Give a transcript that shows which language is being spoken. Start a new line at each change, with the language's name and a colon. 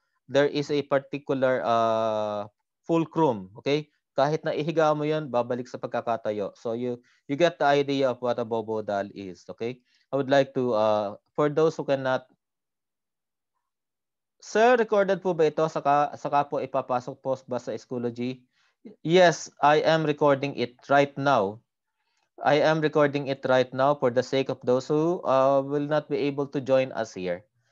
English: There is a particular fulcrum, okay?
Filipino: Kahit na ihiga mo 'yan, babalik sa pagkakatayo.
English: So you get the idea of what a Bobo doll is, okay? I would like to for those who cannot, sir, recorded
Filipino: po ba ito saka po ipapasok po ba sa Schoology?
English: Yes, I am recording it right now. I am recording it right now for the sake of those who will not be able to join us here.